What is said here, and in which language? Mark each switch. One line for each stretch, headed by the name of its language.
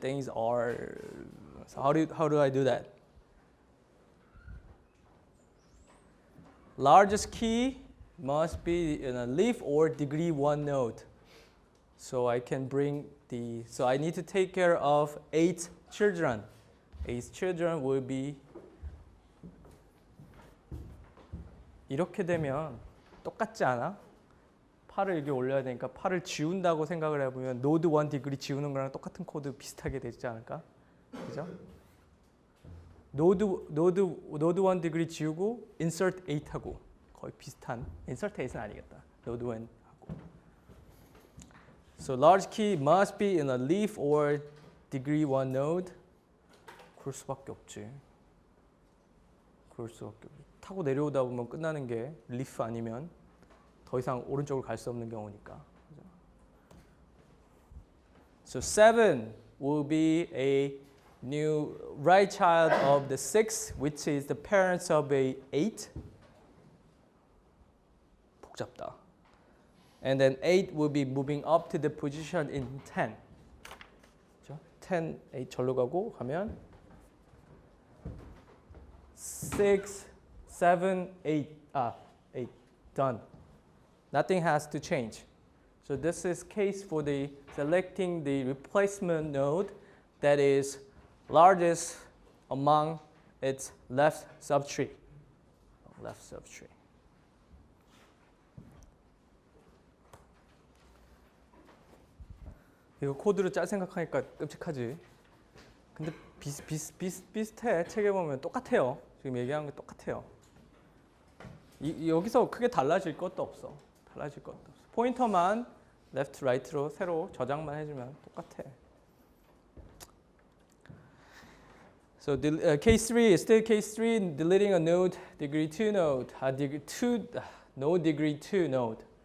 English: Things are, so how do I do that? Largest key must be in a leaf or degree 1 node. So I can bring so I need to take care of 8 children. 8 children will be
Korean: 이렇게 되면 똑같지 않아? 8을 여기 올려야 되니까 8을 지운다고 생각을 해보면 노드 1 디그리 지우는 거랑 똑같은 코드 비슷하게 되지 않을까? 그죠? 노드 1 디그리 지우고 insert 8 하고 거의 비슷한 insert 8은 아니겠다. 노드 1 하고
English: So large key must be in a leaf or degree 1 node.
Korean: 그럴 수밖에 없지. 타고 내려오다 보면 끝나는 게 leaf 아니면 더 이상 오른쪽으로 갈 수 없는 경우니까.
English: So 7 will be a new right child of the 6, which is the parents of a 8.
Korean: 복잡다.
English: And then 8 will be moving up to the position in 10.
Korean: 그렇죠? 10, 8 절로 가고 하면 6, 7, 8 done.
English: Nothing has to change. So this is case for the selecting the replacement node that is largest among its left subtree.
Korean: 이거 코드로 짤 생각하니까 끔찍하지. 근데 비슷해. 책에 보면 똑같아요. 지금 얘기하는 게 똑같아요. 여기서 크게 달라질 것도 없어. 달라질 것도 없어. 포인터만 left, right로 새로 저장만 해주면 똑같아.
English: So case 3 is still case 3, deleting a node, degree 2 node, node degree 2 node.